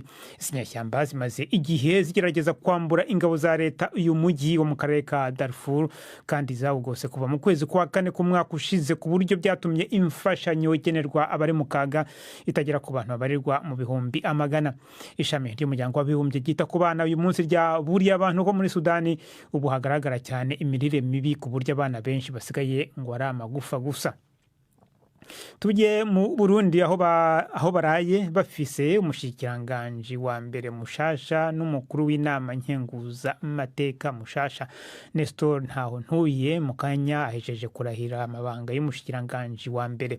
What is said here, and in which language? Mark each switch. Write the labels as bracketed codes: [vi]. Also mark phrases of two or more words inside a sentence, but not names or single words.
[rw] Inyeshyamba zimaze igihe zigerageza kwambura ingabo za leta uyu mujyi wo mu karere ka Darfur, kandi zawugose kuva mu kwezi kwa 4 ku mwaka ushize, ku buryo byatumye imfashanyo igenerwa abari mu kaga itagera ku bantu babarirwa mu bihumbi amagana. Ishami ry'umuryango w'abibumbye ryita ku bana uyu munsi ryaburiye abantu ko muri Sudani ubu hagaragara cyane imirire mibi, ku buryo abana benshi basigaye ngo ari amagufa gusa. [rn] Tujye mu Burundi aho baraye bafise umushikiranganje wa mbere mushasha n'umukuru w'inama nkenguza amateka mushasha. Nestor Ntahontuye mu kanya ahejeje kurahira amabanga y'umushikiranganje wa mbere.